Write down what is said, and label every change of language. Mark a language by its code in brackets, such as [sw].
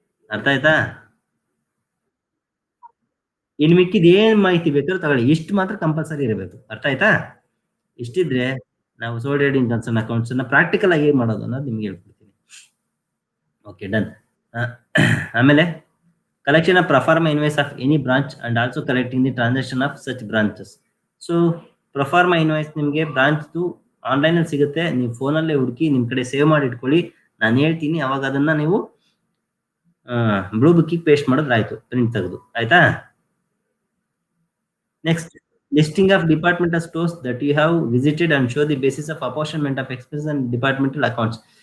[kn] ಅರ್ಥ ಆಯ್ತಾ? ಇನ್ ಮಿಕ್ಕಿದ ಏನ್ ಮಾಹಿತಿ ಬೇಕಾದ್ರೂ ತಗೊಳ್ಳಿ. ಇಷ್ಟು ಮಾತ್ರ ಕಂಪಲ್ಸರಿ ಇರಬೇಕು. ಅರ್ಥ ಆಯ್ತಾ? ಇಷ್ಟಿದ್ರೆ ನಾವು ಸೋಲ್ ಟ್ರೇಡಿಂಗ್ ಕನ್ಸರ್ನ್ ಅಕೌಂಟ್ಸ್ ಅನ್ನ ಪ್ರಾಕ್ಟಿಕಲ್ ಆಗಿ ಹೇಗೆ ಮಾಡೋದು ಅನ್ನೋದು ನಿಮ್ಗೆ ಹೇಳ್ಕೊಡ್ತೀನಿ. Okay, done. [en] ಆಮೇಲೆ collection of proforma invoice of any branch and also collecting the transaction of such branches. [kn] So proforma invoice ನಿಮಗೆ ಬ್ರಾಂಚ್ದು ಆನ್ಲೈನ್ ಅಲ್ಲಿ ಸಿಗುತ್ತೆ. ನೀವು ಫೋನಲ್ಲೇ ಹುಡುಕಿ ನಿಮ್ ಕಡೆ ಸೇವ್ ಮಾಡಿ ಇಟ್ಕೊಳ್ಳಿ. ನಾನು ಹೇಳ್ತೀನಿ, ಅವಾಗ ಅದನ್ನ ನೀವು ಬ್ಲೂ ಬುಕ್ಕಿಗೆ ಪೇಸ್ಟ್ ಮಾಡಿದ್ರೆ ಆಯ್ತು, ಪ್ರಿಂಟ್ ತೆಗೆದು. ಆಯ್ತಾ? [en] Next, listing of departmental stores that you have visited and show the basis of apartment of expense and departmental accounts.